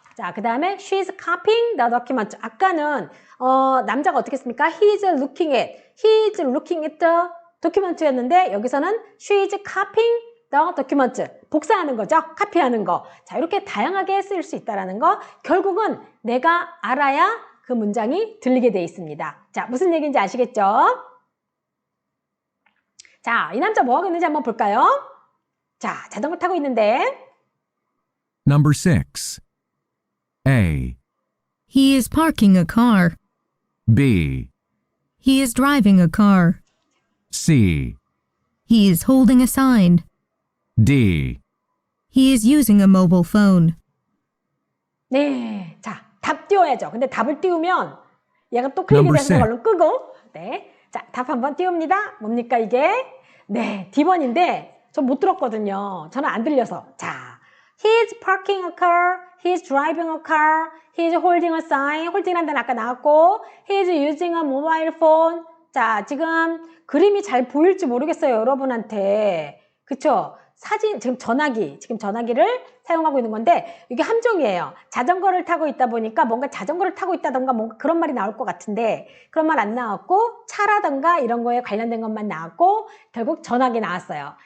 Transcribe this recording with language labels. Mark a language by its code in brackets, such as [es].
[ko] 자, 그 다음에 [en] she's copying the document. [ko] 아까는 남자가 어떻게 했습니까? [en] He's looking at the [ko] 도큐멘트였는데 여기서는 [en] she is copying the document. [ko] 복사하는 거죠. 카피하는 거. 자, 이렇게 다양하게 쓸 수 있다는 거. 결국은 내가 알아야 그 문장이 들리게 돼 있습니다. 자, 무슨 얘기인지 아시겠죠? 자, 이 남자 뭐 하고 있는지 한번 볼까요? 자, 자전거 타고 있는데. [en] Number 6. A. He is parking a car. B. He is driving a car. C. He is holding a sign. D. He is using a mobile phone. [ko] 네. 자, 답 띄워야죠. 근데 답을 띄우면 얘가 또 클릭이 [en] Number [ko] 돼서 [en] six. [ko] 얼른 끄고. 네. 자, 답 한번 띄웁니다. 뭡니까 이게? 네. D번인데 저 못 들었거든요. 저는 안 들려서. 자, [en] He's parking a car. He's driving a car. He's holding a sign. [ko] 홀딩이라는 데는 아까 나왔고 [en] He's using a mobile phone. [ko] 자, 지금 그림이 잘 보일지 모르겠어요, 여러분한테. 그쵸? 사진, 지금 전화기를 사용하고 있는 건데, 이게 함정이에요. 자전거를 타고 있다 보니까 뭔가 자전거를 타고 있다던가 뭔가 그런 말이 나올 것 같은데, 그런 말 안 나왔고, 차라던가 이런 거에 관련된 것만 나왔고, 결국 전화기 나왔어요.